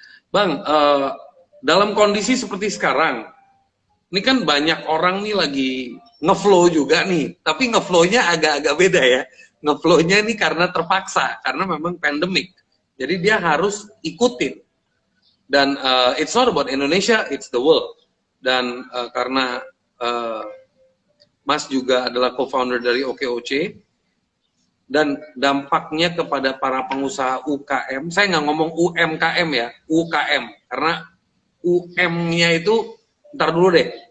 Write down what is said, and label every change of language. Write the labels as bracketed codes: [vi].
[id] Bang, dalam kondisi seperti sekarang, ini kan banyak orang nih lagi ngeflow juga nih, tapi ngeflownya agak-agak beda ya. Ngeflownya ini karena terpaksa, karena memang pandemik. Jadi dia harus ikutin. Dan [en] it's not about Indonesia, it's the world. [id] Dan karena Mas juga adalah co-founder dari OKOC, dan dampaknya kepada para pengusaha UKM, saya nggak ngomong UMKM ya, UKM, karena UM-nya itu ntar dulu deh.